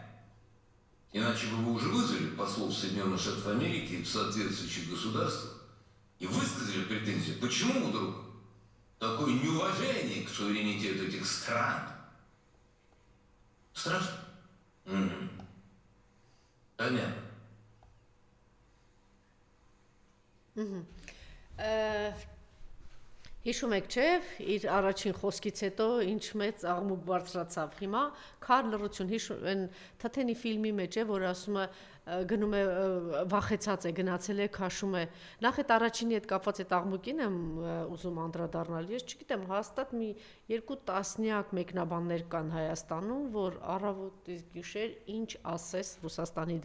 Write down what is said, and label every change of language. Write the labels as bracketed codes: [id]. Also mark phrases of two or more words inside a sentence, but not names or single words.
[ru] Иначе бы вы уже вызвали послов Соединенных Штатов Америки в соответствующих государствах и высказали претензию, почему вдруг такое неуважение к суверенитету этих стран. Страшно? Понятно. [hy] Հիշում եք, չէ, իր առաջին խոսքից հետո ինչ մեծ աղմուկ բարձրացավ։ Հիմա քար լռություն, հիշում Թաթենի ֆիլմի մեջ է, որ ասում է գնում է վախեցած է, գնացել է, քաշում է։ Նախ այդ առաջինի հետ կապված այդ աղմուկին եմ ուզում անդրադառնալ։ Ես չգիտեմ, հաստատ մի 2 տասնյակ մեկնաբաններ կան Հայաստանում, որ առավոտից գիշեր ինչ ասես Ռուսաստանի